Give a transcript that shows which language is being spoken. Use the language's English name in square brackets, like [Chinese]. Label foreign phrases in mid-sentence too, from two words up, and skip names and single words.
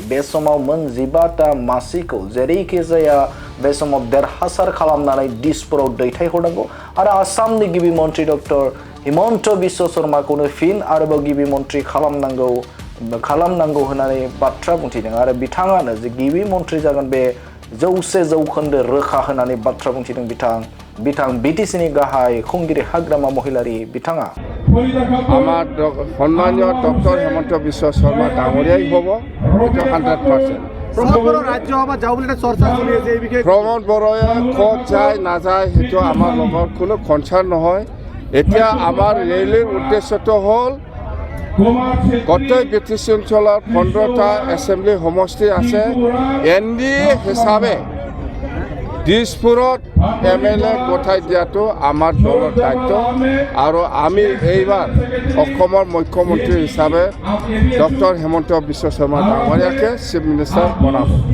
[Bodo] बे समाव मोन 12टा मासिखौ जेरैखि जाया बे समाव देरहासार खालामनानै दिसपुराव दैथायहरनांगौ आरो आसामनि गिबि मन्त्रि डक्टर हिमन्त बिश्व शर्माखौनो फिन आरोबाव गिबि मन्त्रि खालामनांगौ होननानै बाथ्रा बुंथिदों आरो बिथाङानो जे गिबि मन्त्रि जागोन बे 100% रोखा होननानै बाथ्रा बुंथिदों बिथां बिटिसिनि गाहाय खुंगिरि हाग्रामा महिलारि बिथाङा [Assamese] আমার সম্মানীয় ডক্টর হেমন্ত বিশ্ব শর্মা ডাঙরিয়াই হব এটা 100%। প্রমোদ বড়োয়ে ক'ত যায় নাযায় সেইটো আমাৰ লগত কোনো কনচাৰ্ণ নহয়। এতিয়া আমাৰ ৰেলীৰ উদ্দেশ্যটো হ'ল গোটেই বিটিচি অঞ্চলত 15টা এছেম্বলি সমষ্টি আছে, এনডিএ হিচাপে দিছপুৰত এমএলএ গঠাই দিয়াটো আমাৰ দলৰ দায়িত্ব আৰু আমি এইবাৰ অসমৰ মুখ্যমন্ত্ৰী হিচাপে ডক্টৰ হেমন্ত বিশ্ব শৰ্মা ডাঙৰীয়াকে [English] chief minister [Assamese] বনাম।